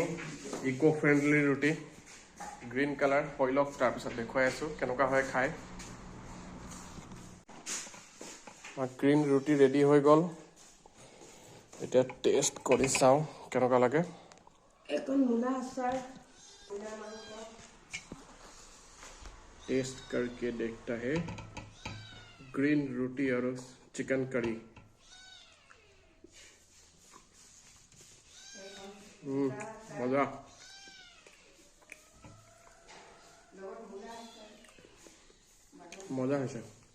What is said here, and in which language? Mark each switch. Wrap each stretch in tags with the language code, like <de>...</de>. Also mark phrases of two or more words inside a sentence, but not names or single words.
<en>eco friendly roti, green colour.</en> <as>হৈ লওক, তাৰপিছত দেখুৱাই আছোঁ কেনেকুৱা হয় খাই। গ্ৰীণ ৰুটি ৰেডি হৈ গ'ল। এতিয়া টেষ্ট কৰি চাওঁ কেনেকুৱা লাগে। এখন মূলা আচাৰ</as> <hi>टेस्ट करके देखता है। ग्रीन रोटी और चिकन करी। मजा मजा है।</hi>